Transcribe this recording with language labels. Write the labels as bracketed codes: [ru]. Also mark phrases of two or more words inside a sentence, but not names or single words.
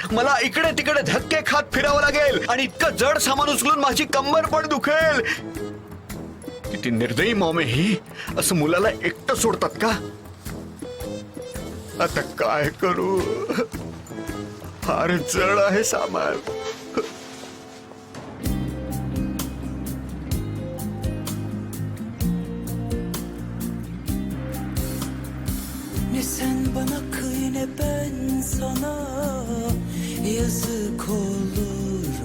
[mr] मला इकडे तिकडे धक्के खात फिरावं लागेल आणि इतकं जड सामान उचलून माझी कंबर पण दुखेल. किती निर्दयी मॉम आहे ही. असं मुलाला एकटं सोडतात का? आता काय करू? फार जड आहे सामान. [tr] Ne sen bana kıy ne ben sana, yazık olur.